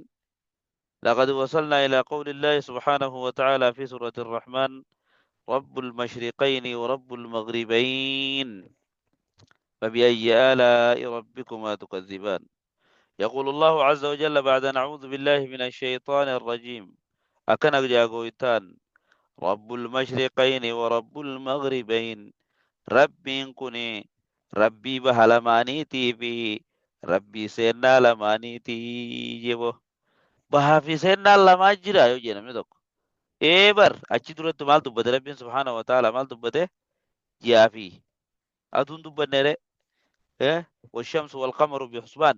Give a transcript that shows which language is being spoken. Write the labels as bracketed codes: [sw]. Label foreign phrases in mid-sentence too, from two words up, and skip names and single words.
[ar] لقد وصلنا إلى قول الله سبحانه وتعالى في سورة الرحمن: رب المشرقين ورب المغربين، فبأي آلاء ربكما تكذبان. يقول الله عز وجل بعد أن أعوذ بالله من الشيطان الرجيم: أكنك جاغويتان رب المشرقين ورب المغربين. [om] Rabbiin kuni rabbii baha lamaaniitii fi rabbii seennaa lamaaniitii jebo. Bahaa fi seennaan lamaa jira yoo jedhe namni tokko. Bar achi duratti maal dubbate rabbiin [ar] سبحانه وتعالى [om] maal dubbate? Ji'aa fi aduun dubbanneere. [ar] والشمس والقمر بحسبان.